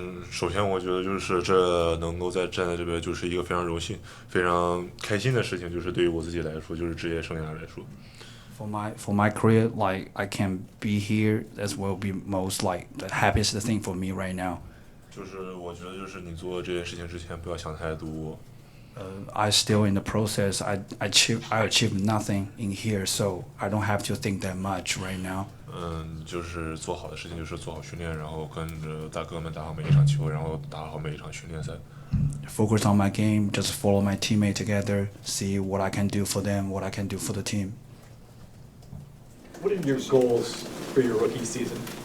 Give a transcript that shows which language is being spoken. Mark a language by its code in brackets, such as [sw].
[zh] 首先我觉得就是这能够站在这边，就是一个非常荣幸、非常开心的事情，就是对于我自己来说，就是职业生涯来说。 [en] For my career, like I can be here, that will be most like the happiest thing for me right now. [zh] 就是我觉得就是你做这件事情之前不要想太多。 [en] I still in the process. I achieved nothing in here, so I don't have to think that much right now. [zh] 就是做好的事情就是做好训练，然后跟着大哥们打好每一场球，然后打好每一场训练赛。 [en] focus on my game, just follow my teammate together, see what I can do for them, what I can do for the team. What are your goals for your rookie season?